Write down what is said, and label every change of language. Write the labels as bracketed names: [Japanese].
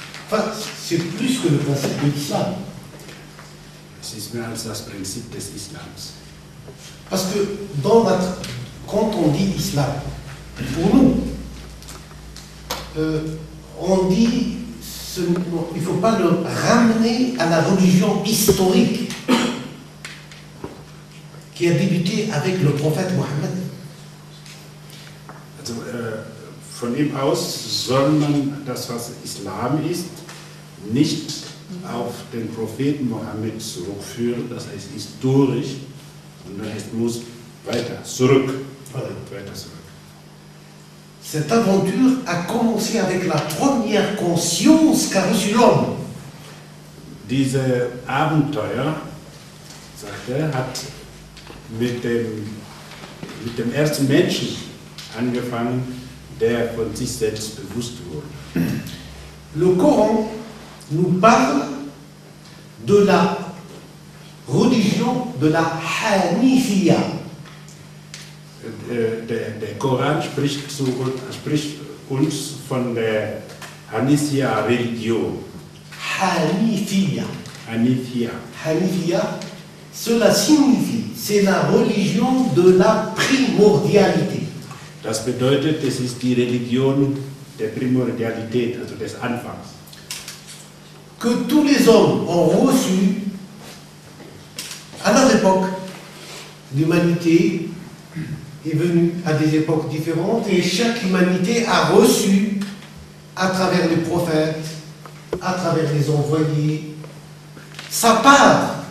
[French] Enfin, c'est plus que le principe de l'islam. [German] Es ist mehr als das Prinzip des Islams. [French] Parce que quand on dit islam, pour nous, on dit il ne faut pas le ramener à la religion historique qui a débuté avec le prophète Mohammed. [German] Also von ihm aus soll man das, was Islam ist, nicht auf den Propheten Mohammed zurückführen, das heißt historisch, sondern es muss weiter zurück. Weiter zurück. [French] Cette aventure a commencé avec la première conscience qu'a reçue l'homme. [German] Diese Abenteuer, sagt er, hat mit dem ersten Menschen angefangen, der von sich selbst bewusst wurde. [French] Le Coran nous parle de la religion de la Hanifiyya. [German] Der Koran spricht uns von der Hanifiyya-Religion. Hanifiyya. Hanifiyya. [French] Hanifiyya, cela signifie, c'est la religion de la primordialité. [German] Das bedeutet, es ist die Religion der Primordialität, also des Anfangs. [French] Que tous les hommes ont reçu, à leur époque, l'humanité est venue à des époques différentes et chaque humanité a reçu, à travers les prophètes, à travers les envoyés, sa part.